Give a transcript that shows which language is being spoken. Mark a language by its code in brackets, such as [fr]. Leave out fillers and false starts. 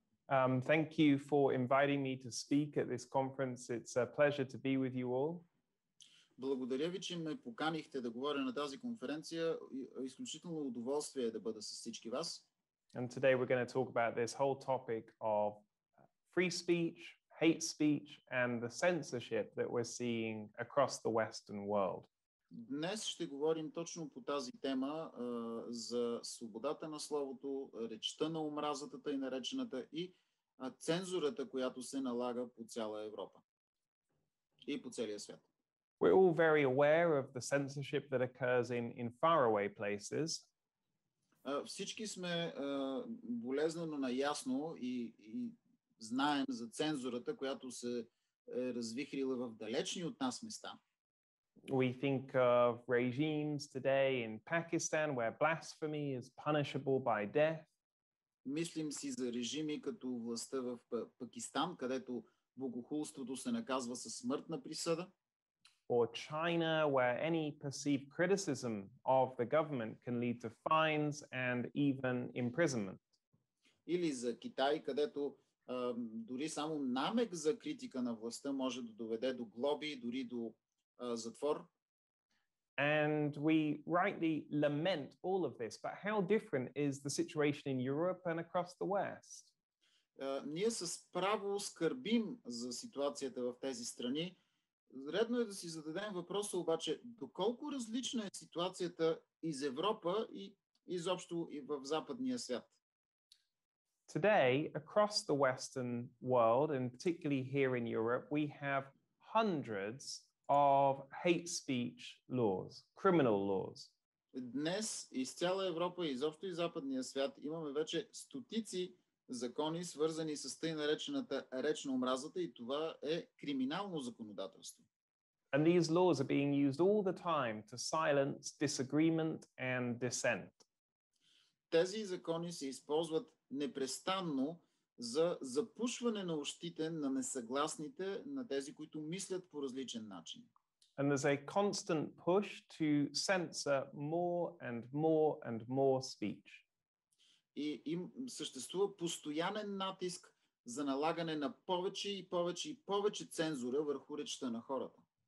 [en] Thank you for inviting me to speak at this conference. It's a pleasure to be with you all. [bg] Благодаря ви, че ме поканихте да говоря на тази конференция. Изключително удоволствие е да бъда с всички вас. [en] And today we're going to talk about this whole topic of free speech, hate speech, and the censorship that we're seeing across the Western world. [bg] Днес ще говорим точно по тази тема за свободата на словото, речта на омразата, тъй наречената, и цензурата, която се налага по цяла Европа и по целия свят. [en] We're all very aware of the censorship that occurs in faraway places. [bg] Всички сме болезнено наясно и знаем за цензурата, която се е развихрила в далечни от нас места. [en] We think of regimes today in Pakistan where blasphemy is punishable by death. [bg] Мислим си за режими като властта в Пакистан, където богохулството се наказва със смъртна присъда. [en] Or China where any perceived criticism of the government can lead to fines and even imprisonment. [bg] Или за Китай, където дори само намек за критика на властта може да доведе до глоби, дори до затвор. [en] And we rightly lament all of this, but how different is the situation in Europe and across the West? [bg] Ние с право скърбим за ситуацията в тези страни. Редно е да си зададем въпроса обаче, доколко различна е ситуацията из Европа и изобщо и в западния свят. [en] Today, across the Western world, and particularly here in Europe, we have hundreds of hate speech laws, criminal laws. [bg] Днес из цяла Европа и изобщо и западния свят имаме вече стотици закони, свързани с тъй наречената реч на омразата, и това е криминално законодателство. [en] And these laws are being used all the time to silence disagreement and dissent. [bg] Тези закони се използват непрестанно за запушване на ущите на несъгласните, на тези, които мислят по различен начин. [en] And there's a constant push to censor more and more and more speech. [bg] И им съществува постоянен натиск за налагане на повече и повече и повече цензура върху речта на хората.